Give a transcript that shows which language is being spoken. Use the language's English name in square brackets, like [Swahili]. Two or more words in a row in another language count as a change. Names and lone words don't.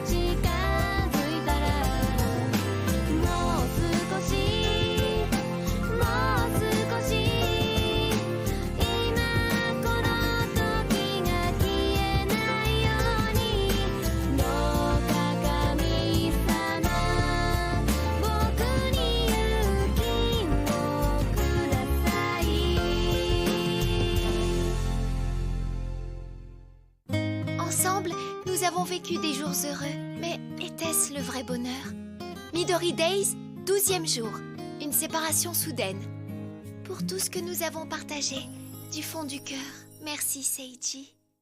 [Japanese] 近づいたら、もう少しもう少し今この時が消えないように、どうか神様僕に勇気をください。 [French] Ensemble, nous avons vécu des jours heureux. Mais était-ce le vrai bonheur? Midori Days, 12e jour. Une séparation soudaine. Pour tout ce que nous avons partagé, du fond du cœur, merci Seiji.